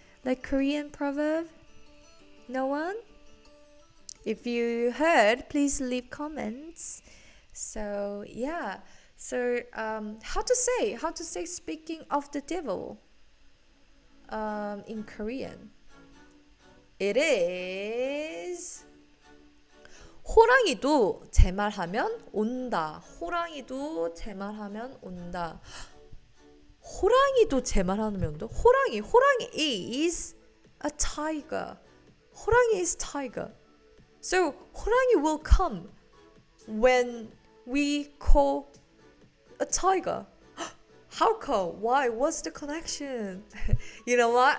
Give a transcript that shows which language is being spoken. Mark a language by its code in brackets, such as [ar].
[en] Like Korean proverb? No one? If you heard, please leave comments. So yeah. So how to say speaking of the devil in Korean? It is [ko] 호랑이도 제 말하면 온다. 호랑이도 제 말하면 온다. 호랑이도 제 말하면 온다. [en] 호랑이 is a tiger. 호랑이 is tiger. So 호랑이 will come when we call a tiger. How come? Why? What's the connection? You know what?